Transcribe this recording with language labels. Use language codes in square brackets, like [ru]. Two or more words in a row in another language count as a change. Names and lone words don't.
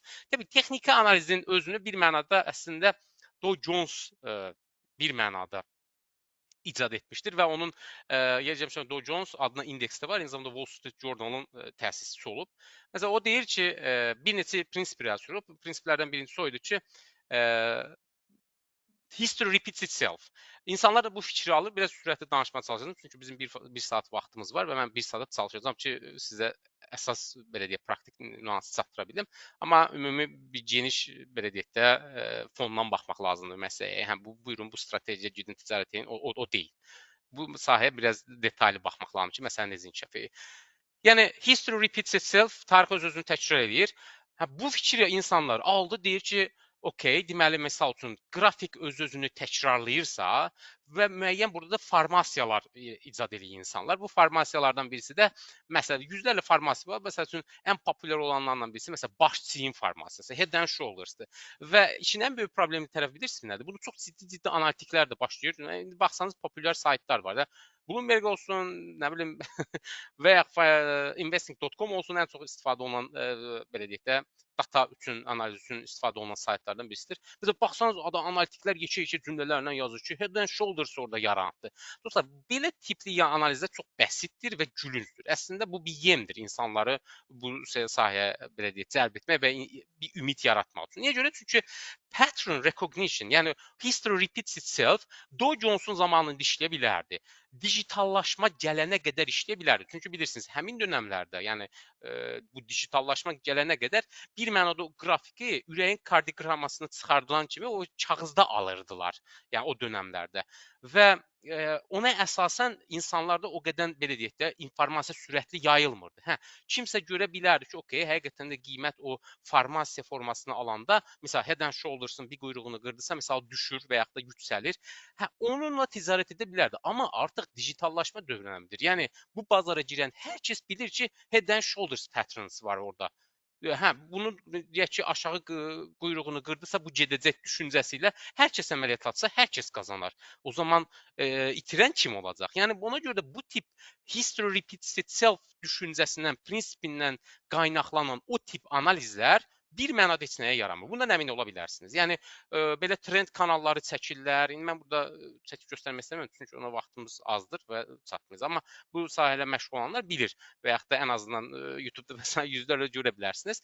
[az] Təbii texniki analizin özünü bir mənada əslində Dow Jones bir mənada icad etmişdir və onun Dow Jones adına indeks də var, eyni zamanda Wall Street Journal'ın təsisçisi olub. Məsələn, o deyir ki, bir neçə prinsip irəli sürüb. Bu prinsiplərdən birincisi o idi ki, [en] history repeats itself. [az] İnsanlar da bu fikri alır, biraz sürətli danışmağa çalışacağım. Çünki bizim bir saat vaxtımız var və mən bir saat çalışacağam ki, sizə əsas belə deyək, praktik nüansı çatdıra bilim. Amma ümumi bir geniş belə deyək də fondan baxmaq lazımdır məsələyə. Həm buyurun bu stratejiyə gedin ticarət edin, o deyil. Bu sahəyə biraz detallı baxmaq lazımdır ki, məsələn necə inkişaf edir. Yəni [en] history repeats itself, [az] tarix öz-özünü təkrar edir. Bu fikri insanlar aldı, deyir ki, okey, deməli məsəl üçün qrafik öz-özünü təkrarlayırsa və müəyyən burada da formasiyalar icad edir insanlar. Bu formasiyalardan birisi də məsələn yüzlərlə formasiya var. Məsəl üçün ən populyar olanlardan birisi məsələn baş çiyin formasiyası, [en] head and shoulders-dır. [az] Və işin ən böyük problemi tərəf bilirsiniz nədir? Bunu çox ciddi analitiklər də başlayır. İndi baxsanız populyar saytlar var da. Bloomberg olsun, nə bilim və ya investing.com olsun, ən çox istifadə olunan belə deyək də data üçün, analiz üçün istifadə olunan saytlardan birisidir. Bizə baxsanız analitiklər yekə-yekə cümlələrlə yazır ki, [en] head and shoulders [az] orada yarandı. Dostlar, belə tipli analizlər çox bəsitdir və gülüncdür. Əslində bu bir yemdir insanları bu sahəyə belə deyək, cəlb etmək və bir ümid yaratmaq üçün. Niyə görə? Çünki [en] pattern recognition, [az] yəni [en] history repeats itself [az] Dow Jones-un zamanında işləyə bilərdi. Digitallaşma gələnə qədər işləyə bilərdi. Çünki bilirsiniz, həmin dövrlərdə, yəni bu digitallaşma gələnə qədər bir mənada o qrafiki ürəyin kardioqrammasını çıxardılan kimi o kağızda alırdılar. Yəni o dövrlərdə. Və ona əsasən insanlarda o qədər belə deyək də informasiya sürətli yayılmırdı. Kimsə görə bilərdi ki, okey, həqiqətən də qiymət o formasiya formasını alanda, məsəl [en] head and shoulders-ın [az] bir quyruğunu qırdısa, məsəl düşür və yaxud da yüksəlir. Onunla ticarət edə bilərdi. Amma artıq digitallaşma dövrünədir. Yəni bu bazara girən hər kəs bilir ki, [en] head and shoulders patterns [az] var orada. Bunu deyək ki, aşağı quyruğunu qırdısa bu gedəcək düşüncəsi ilə hər kəs əməliyyat atsa, hər kəs qazanar. O zaman itirən kim olacaq? Yəni ona görə də bu tip [en] history repeats itself [az] düşüncəsindən, prinsipindən qaynaqlanan o tip analizlər bir mənada heç nəyə yaramır. Bundan əmin ola bilərsiniz. Yəni belə trend kanalları çəkirlər. İndi mən burada çəkib göstərmək istəmirəm, çünki ona vaxtımız azdır və çatmayız. Amma bu sahələ məşğul olanlar bilir və yaxud da ən azından YouTube-da məsələn yüzlərlə görə bilərsiniz.